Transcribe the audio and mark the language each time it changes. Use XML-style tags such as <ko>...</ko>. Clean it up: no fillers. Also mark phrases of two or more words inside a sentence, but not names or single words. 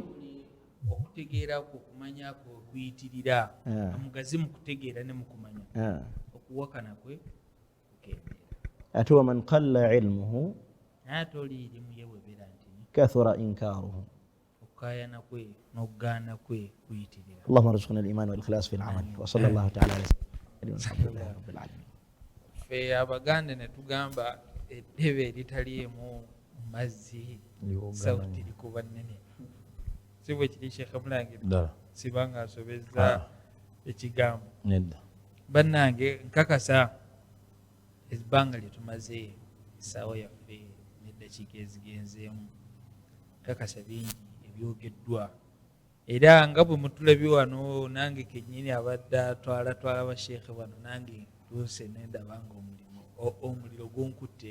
<lg>okutegeera kwo okumanyako okuyitirira omugazi mu kutegeera ne mu kumanya, okuwakana kwe kukendeera.</lg> <ar>Ate ومن قل علمه</ar> <lg>ate oli irimu yewebeera nti</lg> <ar>كثر إنكاره,</ar> <lg>okukayana kwe n'okugaana kwe kuyitirira.</lg> <ar>اللهم ارزقنا الإيمان والإخلاص في العمل وصلى الله تعالى على سيدنا رب العالمين.</ar> <lg>Ffe Abaganda ne tugamba eddebe eritaliimu mazzi sauti likuba nnene. Si bwe kiri Sheikh Mulange sibanga asobezza ekigambo. Bannange nkakasa ebbanga lye tumaze essaawa yaffe n'eddakiika ezigenzeemu, nkakasa bingi ebyogeddwa, era nga bwe mutulabye wano nange kennyini abadde atwala basheekhe bano, nange ntuuse nendaba nga omuliro gunkutte.</lg>